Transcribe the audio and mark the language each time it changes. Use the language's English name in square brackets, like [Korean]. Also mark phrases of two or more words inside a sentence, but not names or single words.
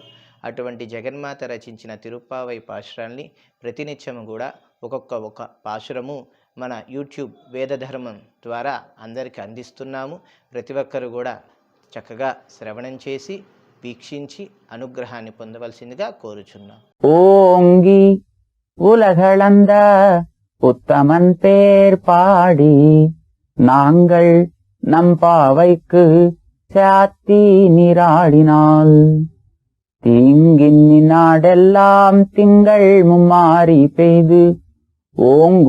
[Telugu] అటువంటి జగన్మాత రచించిన తిరుప్పావై పాశురాల్ని ప్రతినిత్యము కూడా ఒక్కొక్క పాశురము మన యూట్యూబ్ వేదధర్మం ద్వారా అందరికీ అందిస్తున్నాము. ప్రతి ఒక్కరు కూడా చక్కగా శ్రవణం చేసి వీక్షించి అనుగ్రహాన్ని పొందవలసిందిగా కోరుచున్నాం. [Tamil] ஓங்கி உலகளந்த உத்தமன் பேர் பாடி நாங்கள் நம் பாவைக்கு சாத்தி நீராடினால் தீங்கின் நாடெல்லாம் திங்கள் மும்மாறி பெய்து ஓங்கு